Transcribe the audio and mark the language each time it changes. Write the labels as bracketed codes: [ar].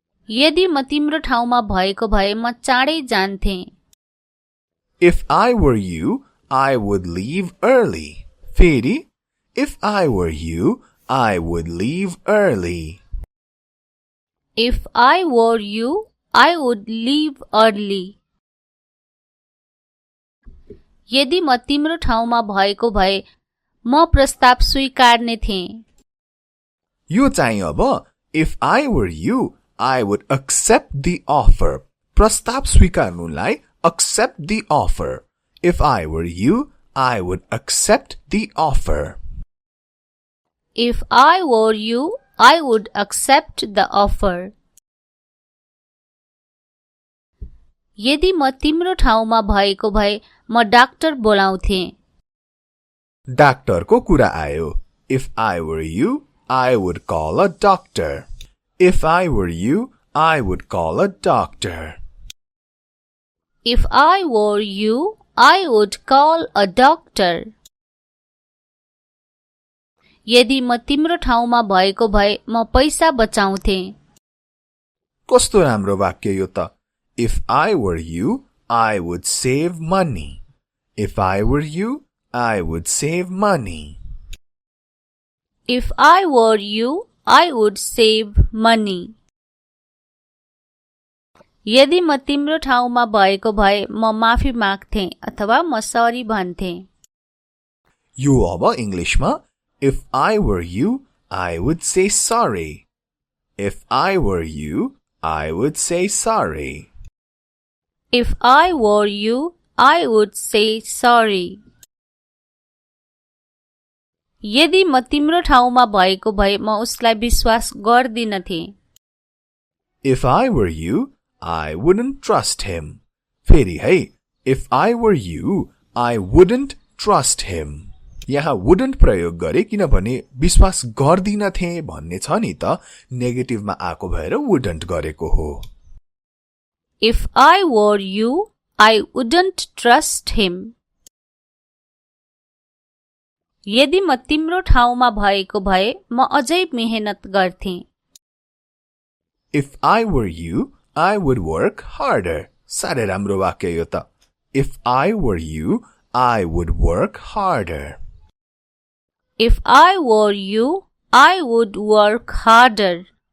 [ne] यदि म तिम्रो ठाउँमा भएको भए म चाँडै जान्थे। [en] If I were you, I would leave early. [ne] फेरि, [en] if I were you, I would leave early. If I were you, I would leave early. [ne] यदि म तिम्रो ठाउँमा भएको भए म प्रस्ताव स्वीकार्ने थिएँ। यो चाहिँ अब [en] if I were you, I would accept the offer. [ne] प्रस्ताव स्वीकार्नुलाई [en] accept the offer. If I were you, I would accept the offer. If I were you, I would accept the offer. [ne] यदि म तिम्रो ठाउँमा भएको भए म डाक्टर बोलाउँथे। डाक्टरको कुरा आयो। [en] If I were you, I would call a doctor. If I were you, I would call a doctor. If I were you, I would call a doctor. [ne] यदि म तिम्रो ठाउँमा भएको भए म पैसा बचाउँथे। कस्तो राम्रो वाक्य यो त। [en] If I were you, I would save money. If I were you, I would save money. If I were you, I would save money. [ne] यदि म तिम्रो ठाउँमा भएको भए म माफी माग्थे अथवा म सरी भन्थे। यो अब इंग्लिशमा [en] If I were you, I would say sorry. If I were you, I would say sorry. If I were you, I would say sorry. [ne] यदि म तिम्रो ठाउँमा भएको भए म उसलाई विश्वास गर्दिनथे। [en] If I were you, I wouldn't trust him. [ne] फेरि है, [en] If I were you, I wouldn't trust him. [ne] यहाँ wouldn't प्रयोग गरे किनभने विश्वास गर्दिनथे भन्ने छ नि त, नेगेटिभमा आएको भएर wouldn't गरेको हो। [en] If I were you, I wouldn't trust him. [ne] यदि म तिम्रो ठाउँमा भएको भए म अझै मेहनत गर्थे। [en] If I were you, I would work harder. [ne] साह्रै राम्रो वाक्य यो त। [en] If I were you, I would work harder. If I were you, I would work harder.